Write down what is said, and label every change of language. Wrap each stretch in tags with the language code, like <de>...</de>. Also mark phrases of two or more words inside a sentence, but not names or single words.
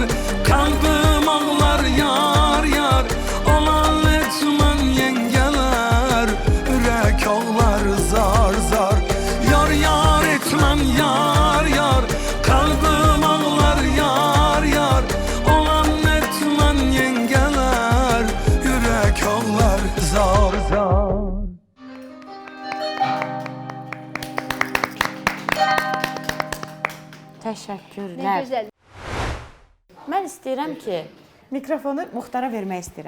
<tr>Kalbim ağlar yar yar. Olan etmen yengeler. Ürek ağlar zar zar. Yar yar etmen yar yar. Kalbim ağlar yar yar. Yengeler yürek ağlar zar zar.</tr> <az>Nə Təşəkkürlər. gözəl. Mən istəyirəm ki, mikrofonu Muxtara vermək istəyirəm.</az>